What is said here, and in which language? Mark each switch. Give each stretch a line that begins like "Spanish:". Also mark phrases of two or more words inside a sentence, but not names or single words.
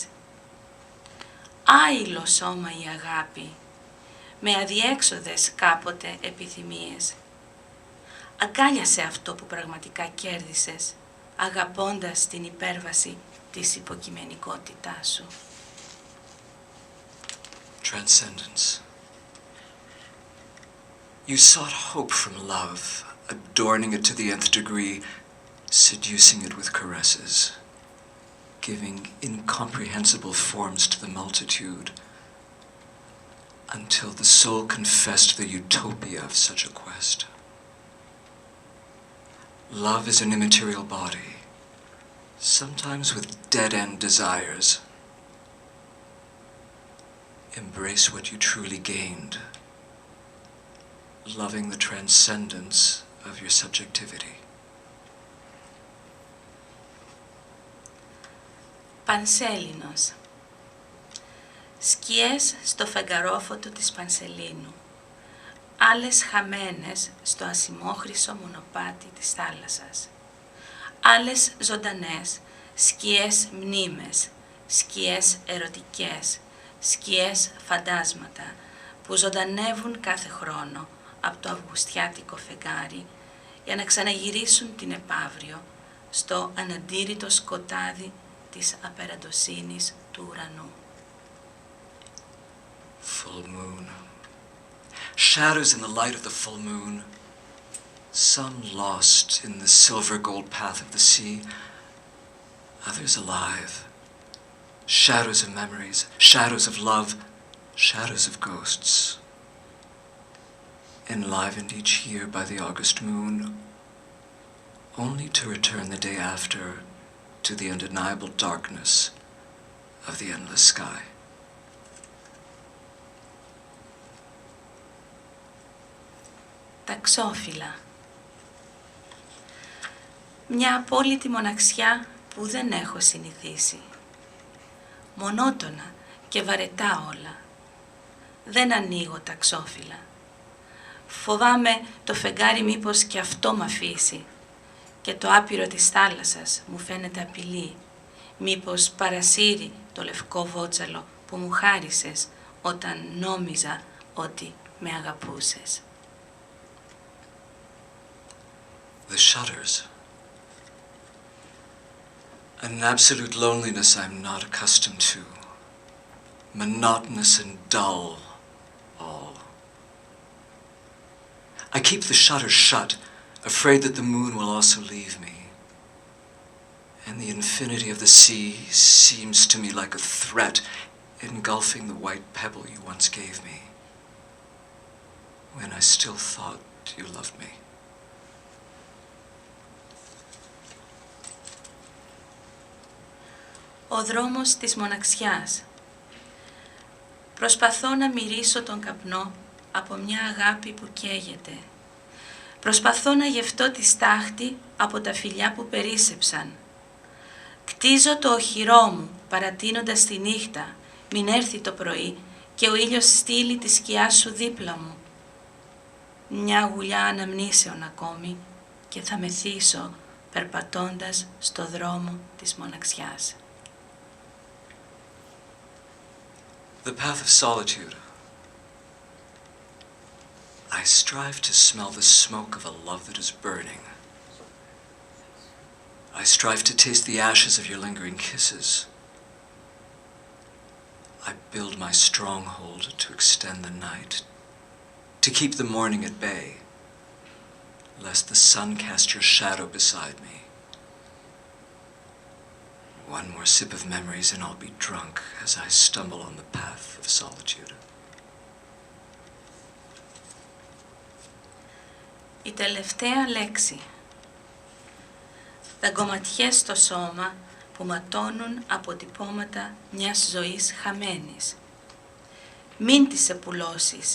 Greek: Άειλο σώμα η αγάπη, με αδιέξοδες κάποτε επιθυμίες. Αγκάλιασε αυτό που πραγματικά κέρδισες, αγαπώντας την υπέρβαση της υποκειμενικότητάς σου.
English: Transcendence. You sought hope from love, adorning it to the nth degree, seducing it with caresses, giving incomprehensible forms to the multitude, until the soul confessed the utopia of such a quest. Love is an immaterial body, sometimes with dead-end desires. Embrace what you truly gained, loving the transcendence of your subjectivity.
Greek: Πανσέλινος. Σκιές στο φεγγαρόφωτο της Πανσελίνου, άλλες χαμένες στο ασημόχρυσο μονοπάτι της θάλασσας, άλλες ζωντανές, σκιές μνήμες, σκιές ερωτικές, σκιές φαντάσματα που ζωντανεύουν κάθε χρόνο από το αυγουστιάτικο φεγγάρι για να ξαναγυρίσουν την επαύριο στο αναντήρητο σκοτάδι της απεραντοσύνης του ουρανού.
English: Full moon. Shadows in the light of the full moon. Some lost in the silver gold path of the sea. Others alive. Shadows of memories, shadows of love, shadows of ghosts. Enlivened each year by the August moon, only to return the day after to the undeniable darkness of the endless sky.
Greek: Ταξόφυλλα. Μια απόλυτη μοναξιά που δεν έχω συνηθίσει. Μονότονα και βαρετά όλα. Δεν ανοίγω ταξόφυλλα. Φοβάμαι το φεγγάρι μήπως και αυτό μ' αφήσει και το άπειρο της θάλασσας μου φαίνεται απειλή. Μήπως παρασύρει το λευκό βότσαλο που μου χάρισες όταν νόμιζα ότι με αγαπούσες.
English: The shutters. An absolute loneliness I'm not accustomed to. Monotonous and dull, all. I keep the shutters shut, afraid that the moon will also leave me. And the infinity of the sea seems to me like a threat engulfing the white pebble you once gave me, when I still thought you loved me.
Greek: Ο δρόμος της μοναξιάς. Προσπαθώ να μυρίσω τον καπνό από μια αγάπη που καίγεται. Προσπαθώ να γευτώ τη στάχτη από τα φιλιά που περίσσεψαν. Κτίζω το οχυρό μου παρατείνοντας τη νύχτα, μην έρθει το πρωί και ο ήλιος στείλει τη σκιά σου δίπλα μου. Μια γουλιά αναμνήσεων ακόμη και θα μεθύσω περπατώντας στο δρόμο της μοναξιάς.
English: The path of solitude. I strive to smell the smoke of a love that is burning. I strive to taste the ashes of your lingering kisses. I build my stronghold to extend the night, to keep the morning at bay, lest the sun cast your shadow beside me. One more sip of memories and I'll be drunk as I stumble on the path of solitude.
Greek: Η τελευταία λέξη. Δαγκωματιές στο σώμα που ματώνουν αποτυπώματα μιας ζωής χαμένης. Μην τις επουλώσεις.